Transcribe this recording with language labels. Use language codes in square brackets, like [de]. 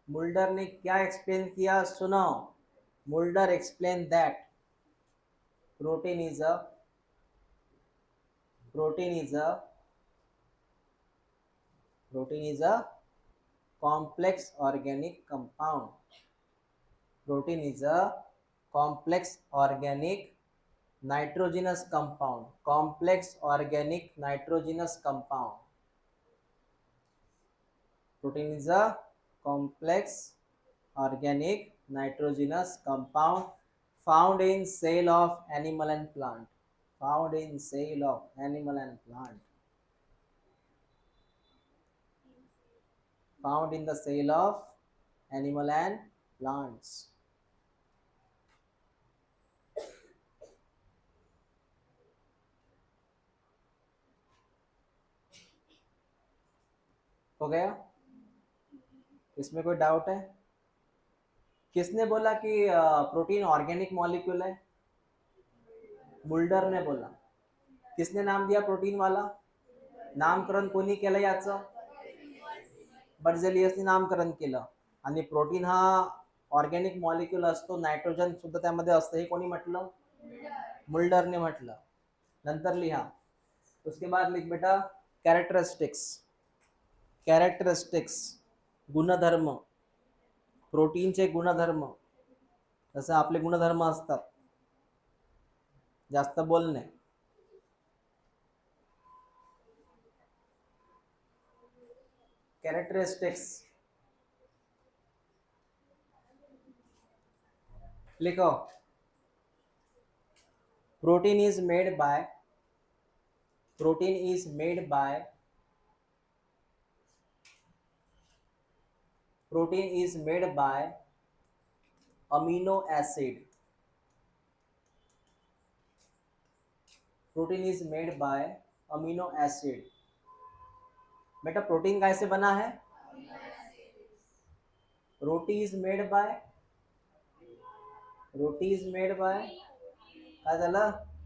[hi] Mulder ने क्या explain किया सुनो। [en] Mulder explain that protein is a, protein is a, protein is a complex organic compound. Protein is a complex organic nitrogenous compound. Complex organic nitrogenous compound. Protein is a complex organic nitrogenous compound found in cell of animal and plant. Found in cell of animal and plant. Found in the cell of animal and plants. [hi] हो गया? इसमें कोई doubt है? किसने बोला कि protein organic molecule है? Mulder ने बोला। किसने नाम दिया प्रोटीन वाला? [mr] नामकरण कोणी केलं याचं? बर्जेलियसने नामकरण केलं। आणि प्रोटीन हा ऑर्गेनिक मॉलिक्यूल असतो, नायट्रोजन सुद्धा त्यामध्ये असतं, हे कोणी म्हटलं? मुल्डरने म्हटलं। नंतर लिहा, [hi] उसके बाद लिख बेटा कैरेक्टरिस्टिक्स। [mr] कैरेक्टरिस्टिक्स, गुणधर्म, प्रोटीनचे गुणधर्म। जसं आपले गुणधर्म असतात, जास्त बोलणे, [hi] कैरेक्टरिस्टिक्स लिखो। [en] Protein is made by, protein is made by, protein is made by amino acid. Protein is made by amino acid. [hi] बेटा प्रोटीन कैसे बना है? [en] roti is made by, roti is made by, [mr] काय झालं?